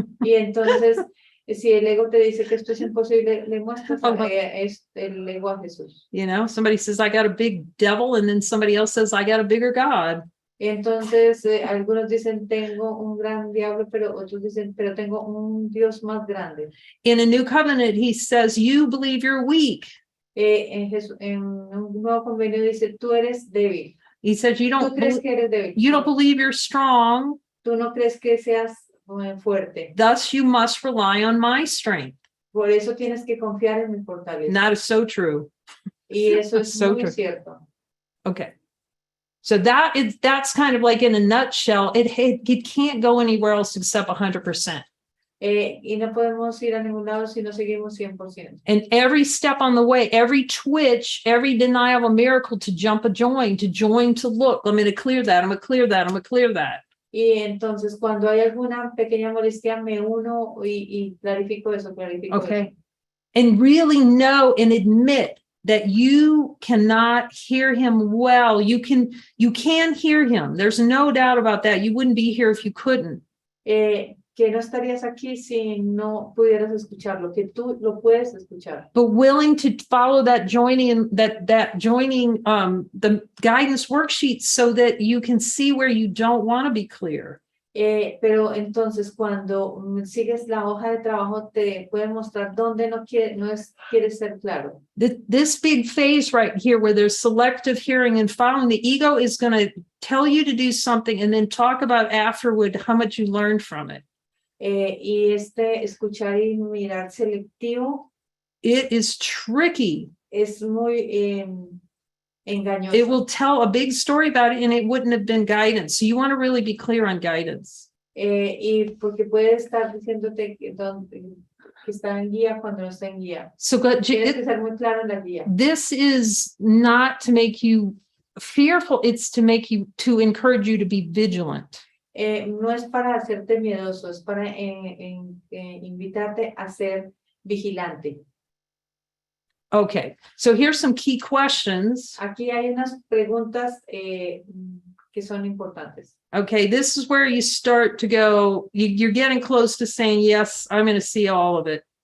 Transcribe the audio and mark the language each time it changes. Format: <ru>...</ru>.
<es>Y entonces, si el ego te dice que esto es imposible, le muestras el ego a Jesús.</es> <en>Somebody says, I got a big devil, and then somebody else says, I got a bigger God.</en> <es>Entonces, algunos dicen, tengo un gran diablo, pero otros dicen, pero tengo un Dios más grande.</es> <en>In a new covenant, he says, you believe you're weak.</en> <es>En un nuevo convenio dice, tú eres débil.</es> <en>He says, you</en> <es>Tú crees que eres débil.</es> <en>don't believe you're strong.</en> <es>Tú no crees que seas fuerte.</es> <en>Thus, you must rely on my strength.</en> <es>Por eso tienes que confiar en mi fortaleza.</es> <en>And that is so true.</en> <es>Y eso es</es> <en>So</en> <es>muy</es> <en>true.</en> <es>cierto.</es> <en>Okay. So that's kind of like in a nutshell, it can't go anywhere else except 100%.</en> <es>Y no podemos ir a ningún lado si no seguimos 100%.</es> <en>And every step on the way, every twitch, every denial of a miracle to jump to join, to look, I'm going to clear that, I'm going to clear that, I'm going to clear that.</en> <es>Y entonces cuando hay alguna pequeña molestia me uno y clarifico eso,</es> <en>Okay. And really know and admit that you cannot hear him well. You can hear him. There's no doubt about that. You wouldn't be here if you couldn't.</en> <es>Que no estarías aquí si no pudieras escucharlo, que tú lo puedes escuchar.</es> <en>But willing to follow that joining the guidance worksheet so that you can see where you don't want to be clear.</en> <es>Pero entonces cuando sigues la hoja de trabajo te puede mostrar dónde quieres ser claro.</es> <en>This big phase right here where there's selective hearing and following, the ego is going to tell you to do something and then talk about afterward how much you learned from it.</en> <es>Y escuchar y mirar selectivo.</es> <en>It is tricky.</en> <es>Es muy engañoso.</es> <en>It will tell a big story about it and it wouldn't have been guidance. So you want to really be clear on guidance.</en> <es>Y porque puede estar diciéndote que está en guía cuando no está en guía.</es> <en>So</en> <es>Tienes que ser muy claro en la guía.</es> <en>This is not to make you fearful. It's to encourage you to be vigilant.</en> <es>No es para hacerte miedoso, es para invitarte a ser vigilante.</es> <en>Okay, so here's some key questions.</en> <es>Aquí hay unas preguntas que son importantes.</es> <en>Okay, this is where you start to go, you're getting close to saying, yes, I'm going to see all of it.</en>